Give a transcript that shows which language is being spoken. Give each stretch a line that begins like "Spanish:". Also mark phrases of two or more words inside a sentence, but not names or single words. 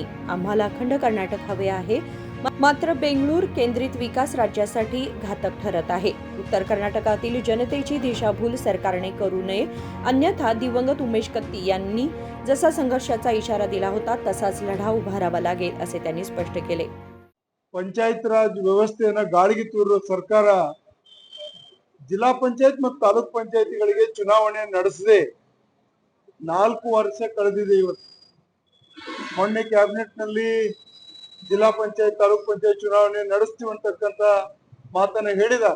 Marathi: आम्हाला अखंड कर्नाटक हवे आहे. मात्र बेंगळूर केंद्रित विकास राज्यासाठी घातक ठरत आहे. उत्तर कर्नाटकातील जनतेची दिशाभूल सरकारने करू नये, अन्यथा दिवंगत उमेश कत्ती यांनी जसा संघर्षाचा इशारा दिला होता तसाच लढा उभारावा लागेल असे त्यांनी स्पष्ट केले.
Kannada: ಪಂಚಾಯತ್ ರಾಜ್ ವ್ಯವಸ್ಥೆಯನ್ನು ಗಾಳಿಗೆ ತೂರುವ ಸರ್ಕಾರ ಜಿಲ್ಲಾ ಪಂಚಾಯತ್ ಮತ್ತು ತಾಲೂಕ್ ಪಂಚಾಯತಿಗಳಿಗೆ ಚುನಾವಣೆ ನಡೆಸದೆ 4 ವರ್ಷ ಕಳೆದಿದೆ. ಇವತ್ತು ಮೊನ್ನೆ ಕ್ಯಾಬಿನೆಟ್ ನಲ್ಲಿ ಜಿಲ್ಲಾ ಪಂಚಾಯತ್ ತಾಲೂಕ್ ಪಂಚಾಯತ್ ಚುನಾವಣೆ ನಡೆಸ್ತೀವಿ ಅಂತಕ್ಕಂತ ಮಾತನ್ನ ಹೇಳಿದ್ದಾರೆ.